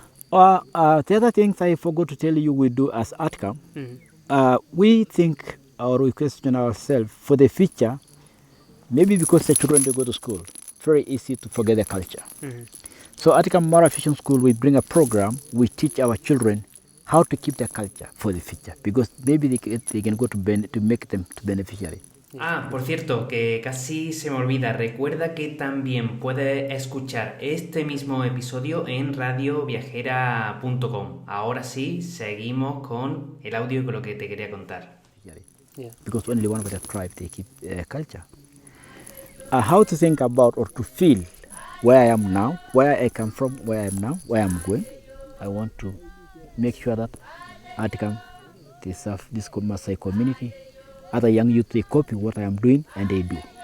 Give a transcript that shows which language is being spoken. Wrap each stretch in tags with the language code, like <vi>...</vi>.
<en>The other things I forgot to tell you we do as ATCAM, we think or we question ourselves for the future, maybe because the children, they go to school, very easy to forget the culture. So ATCAM Mara Fishing School, we bring a program, we teach our children how to keep their culture for the future, because maybe they can go to make them to beneficiary.</en> <es>Ah, por cierto, que casi se me olvida, recuerda que también puedes escuchar este mismo episodio en radioviajera.com. Ahora sí, seguimos con el audio y con lo que te quería contar.</es> <en>Yeah. Because only one of the tribe, they keep culture. How to think about or to feel where I am now, where I come from, where I am now, where I'm going. I want to make sure that ATCAM, They serve this Maasai community. Other young youth, they copy what I am doing and they do.</en>